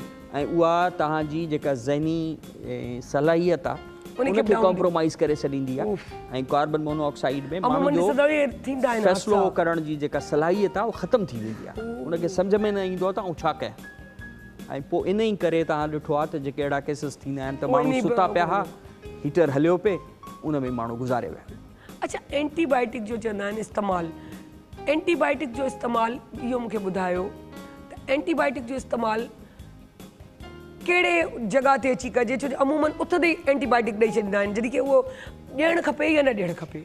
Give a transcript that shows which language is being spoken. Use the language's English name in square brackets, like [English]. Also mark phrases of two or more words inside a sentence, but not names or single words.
[Sindhi] ऐं उहा तव्हांजी जेका ज़हनी सलाहियत आहे उनखे कॉम्प्रोमाइज़ करे छॾींदी आहे। ऐं [English] carbon monoxide [Sindhi] में माण्हू जो फ़ैसिलो करण जी जेका सलाहियत आहे उहा ख़तमु थी वेंदी आहे, उनखे सम्झ में न ईंदो आहे त आउं छा कयां। ऐं पोइ इन ई करे तव्हां ॾिठो आहे त जेके अहिड़ा केसिस थींदा आहिनि त माण्हू सुता पिया हा, हीटर हलियो पिए, उन में माण्हू गुज़ारे विया। अच्छा, एंटीबायोटिक जो चवंदा आहिनि इस्तेमालु, एंटीबायोटिक जो इस्तेमालु इहो मूंखे ॿुधायो त एंटीबायोटिक जो इस्तेमालु कहिड़े जॻह ते अची कजे, छो जो अमूमन उथंदे ई एंटीबायोटिक ॾेई छॾींदा आहिनि, जॾहिं की उहो ॾियणु खपे या न ॾियणु खपे।